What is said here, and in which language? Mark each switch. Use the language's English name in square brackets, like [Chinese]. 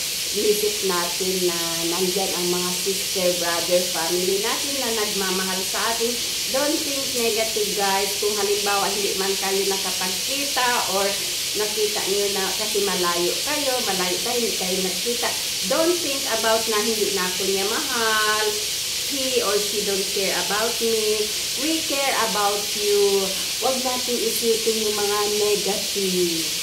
[Filipino] Isip natin na nandyan ang mga sister, brother, family natin na nagmamahal sa atin. [English] Don't think negative guys. [Filipino] Kung halimbawa hindi man kayo nakapagkita or nakita nyo na kasi malayo tayo, hindi kayo nagkita. [English] Don't think about [Filipino] na hindi na ako niya mahal. [English] He or she don't care about me. We care about you. [Filipino] Huwag natin isipin yung mga negative.